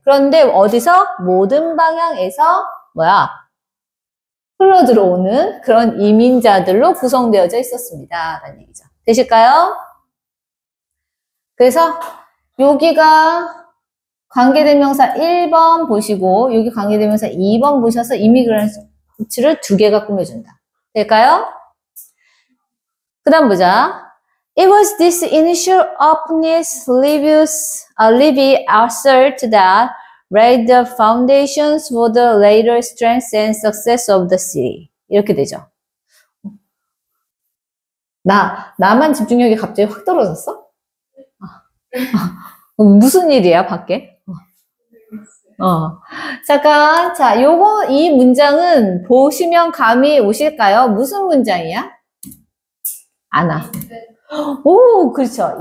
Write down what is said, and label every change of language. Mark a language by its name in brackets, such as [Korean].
[Korean] 그런데 어디서? 모든 방향에서 흘러들어오는 그런 이민자들로 구성되어져 있었습니다. 라는 얘기죠. 되실까요? 그래서 여기가 관계대명사 1번 보시고 여기 관계대명사 2번 보셔서 이미그런트를 2개가 꾸며준다. 될까요? 그 다음 보자. [English] It was this initial openness Livy assert that laid the foundations for the later strength and success of the city. [Korean] 이렇게 되죠. 나만 집중력이 갑자기 확 떨어졌어? 무슨 일이야, 밖에? 잠깐. 자, 이 문장은 보시면 감이 오실까요? 무슨 문장이야? 아나. 오, 그렇죠.